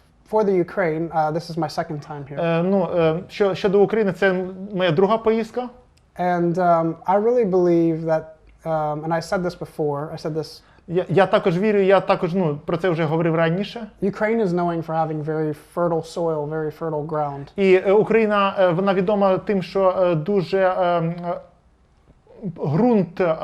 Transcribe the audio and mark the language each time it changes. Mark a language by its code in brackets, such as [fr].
[en] For the Ukraine, this is my second time here. [uk] Щодо України, це моя друга поїздка. [en] And I really believe that, and I said this before, I said this. [uk] Я також вірю, я також про це вже говорив раніше. [en] Ukraine is known for having very fertile soil, very fertile ground. [uk] І Україна, вона відома тим, що дуже ґрунт